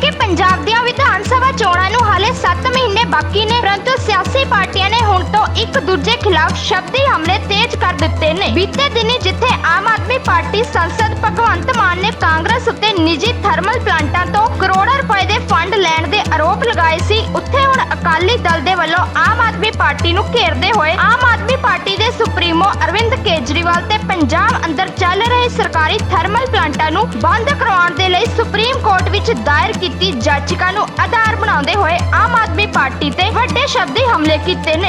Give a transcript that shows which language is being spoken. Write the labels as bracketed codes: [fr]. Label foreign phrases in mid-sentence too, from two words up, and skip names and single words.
[pa] पंजाब ਦੀਆਂ ਵਿਧਾਨ ਸਭਾ ਚੋਣਾਂ ਨੂੰ ਹਾਲੇ 7 ਮਹੀਨੇ ਬਾਕੀ ਨੇ, ਪਰੰਤੂ ਸਿਆਸੀ ਪਾਰਟੀਆਂ ਨੇ ਹੁਣ ਤੋਂ ਇੱਕ ਦੂਜੇ ਖ਼ਿਲਾਫ਼ ਸ਼ਬਦੀ ਹਮਲੇ ਤੇਜ਼ ਕਰ ਦਿੱਤੇ ਨੇ। ਬੀਤੇ ਦਿਨੀਂ ਜਿੱਥੇ ਆਮ ਆਦਮੀ ਪਾਰਟੀ ਸਾਂਸਦ ਭਗਵੰਤ ਮਾਨ ਨੇ ਕਾਂਗਰਸ ਉੱਤੇ ਨਿੱਜੀ ਥਰਮਲ ਪਲਾਂਟਾਂ ਤੋਂ ਕਰੋੜਾਂ ਰੁਪਏ ਦੇ ਫੰਡ ਲੈਣ ਦੇ ਆਰੋਪ ਲਗਾਏ ਸੀ, ਉੱਥੇ ਹੁਣ ਅਕਾਲੀ ਦਲ ਦੇ ਵੱਲੋਂ ਆਮ ਆਦਮੀ ਪਾਰਟੀ ਨੂੰ ਘੇਰਦੇ ਹੋਏ ਆਮ ਆਦਮੀ ਪਾਰਟੀ ਦੇ ਸੁਪਰੀਮੋ ਅਰਵਿੰਦ ਕੇਜਰੀਵਾਲ ਤੇ ਪੰਜਾਬ ਅੰਦਰ ਚੱਲ ਰਹੇ ਸਰਕਾਰੀ ਥਰਮਲ ਪਲਾਂਟਾਂ ਨੂੰ ਬੰਦ ਕਰਵਾਉਣ ਦੇ ਲਈ ਸੁਪਰੀਮ ਕੋਰਟ ਵਿੱਚ ਦਾਇਰ ਕੀਤੀ ਯਾਚਿਕਾ ਨੂੰ ਆਧਾਰ ਬਣਾਉਂਦੇ ਹੋਏ ਆਮ ਆਦਮੀ ਪਾਰਟੀ ਤੇ ਵੱਡੇ ਸ਼ਬਦੀ ਹਮਲੇ ਕੀਤੇ ਨੇ।